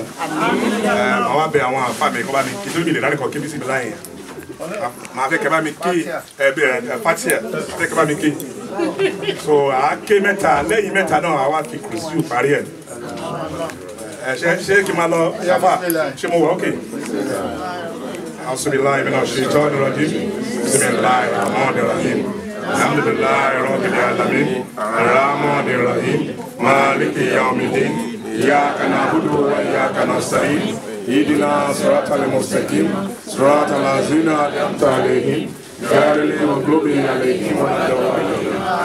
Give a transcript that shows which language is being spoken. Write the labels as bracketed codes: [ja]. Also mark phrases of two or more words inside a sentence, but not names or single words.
[yo] Àwọn abẹ àwọn àfa mi kọ́ bá mi kí tó mi lè dárúkọ kí bí sí mi láyé yẹn. Màá fẹ́ kẹ́ bá mi kí fatia fẹ́ kẹ́ bá mi kí. So àáké mẹ́ta lẹ́yìn mẹ́ta náà àwa fi kùrìsì parí ẹ̀. Ṣé kí n máa lọ yàfa ṣé mo wà ókè? [ar] أعوذ بالله من الشيطان الرجيم. بسم الله الرحمن الرحيم الحمد لله رب العالمين. الرحمن الرحيم مالك يوم الدين. إياك نعبد وإياك نستعين اهدنا الصراط المستقيم. صراط الذين أنعمت عليهم غير المغضوب عليهم ولا الضالين.